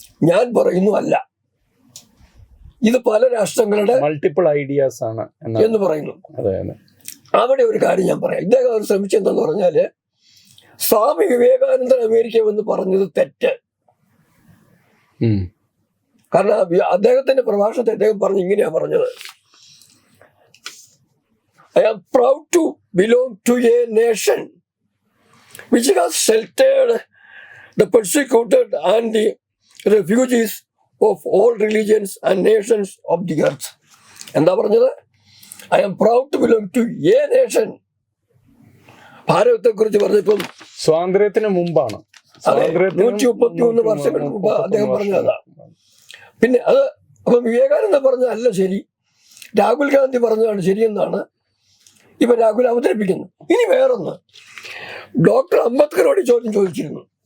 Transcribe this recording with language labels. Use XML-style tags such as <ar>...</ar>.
<ml>ഞാൻ പറയുന്നു അല്ല, ഇത് പല രാഷ്ട്രങ്ങളുടെ മൾട്ടിപ്പിൾ ഐഡിയാസ് ആണ് എന്ന് പറയുന്നു. അവിടെ ഒരു കാര്യം ഞാൻ പറയാം. ഇദ്ദേഹം ശ്രമിച്ചെന്തെന്ന് പറഞ്ഞാല്, സ്വാമി വിവേകാനന്ദൻ അമേരിക്ക എന്ന് പറഞ്ഞത് തെറ്റ്. കാരണം അദ്ദേഹത്തിന്റെ പ്രഭാഷണത്തെ അദ്ദേഹം പറഞ്ഞ് ഇങ്ങനെയാ പറഞ്ഞത്:</ml> <en>I am proud to belong to a nation which has sheltered the persecuted and the refugees of all religions and nations of the earth.</en> <ml>എന്താ പറഞ്ഞത്?</ml> <en>I am proud to belong to a nation.</en> <ml>ഭാരതത്തെ കുറിച്ച് പറഞ്ഞപ്പം സ്വാതന്ത്ര്യത്തിന് മുമ്പാണ്, 131 വർഷങ്ങൾക്ക് മുമ്പ് അദ്ദേഹം പറഞ്ഞതാ. പിന്നെ അത് അപ്പം വിവേകാനന്ദ പറഞ്ഞതല്ല ശരി, രാഹുൽ ഗാന്ധി പറഞ്ഞതാണ് ശരിയെന്നാണ് ഇപ്പൊ രാഹുൽ അവതരിപ്പിക്കുന്നത്. ഇനി വേറൊന്ന്, ഡോക്ടർ അംബേദ്കറോട് ചോദ്യം ചോദിച്ചിരുന്നു.</ml>